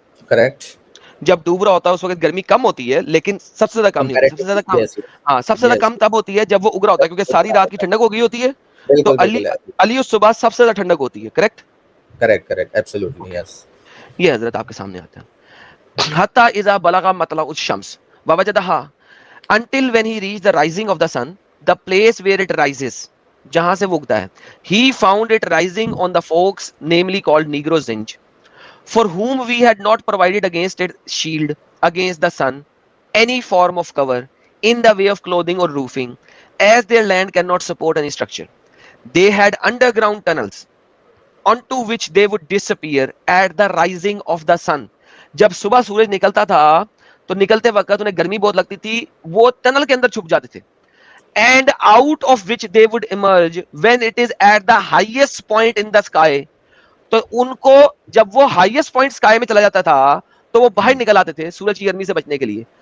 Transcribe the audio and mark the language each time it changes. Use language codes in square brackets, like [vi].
[hi] Correct. जब डूब रहा होता है उस वक्त गर्मी कम होती है, लेकिन सबसे ज्यादा कम नहीं होती। सबसे ज्यादा कम, [en] Yes, [hi] हाँ, सबसे ज्यादा [en] yes, [hi] कम तब होती है जब वो उग रहा होता है, क्योंकि सारी रात की ठंडक हो गई होती है, तो बिल्कुल अली बिल्कुल, अली उस सुबह सबसे ज्यादा ठंडक होती है, correct? [en] Correct correct, absolutely, yes. [hi] ये हजरत आपके सामने आता है। [ar] हत्ता इजा बलगा मतला उस शम्स ववजदहा, [en] until when he reached the rising of the sun, the place where it rises, [hi] जहां से वो उगता है, [en] he found it rising on the forks, namely called Negro Zinj, for whom we had not provided against it shield against the sun, any form of cover in the way of clothing or roofing, as their land cannot support any structure. They had underground tunnels onto which they would disappear at the rising of the sun. [hi] जब सुबह सूरज निकलता था तो निकलते वक्त उन्हें गर्मी बहुत लगती थी, वो टनल के अंदर छुप जाते थे, [en] and out of which they would emerge when it is at the highest point in the sky. [hi] तो उनको जब वो हाईएस्ट पॉइंट स्काई में चला जाता था तो वो बाहर निकल आते थे सूरज की गर्मी से बचने के लिए।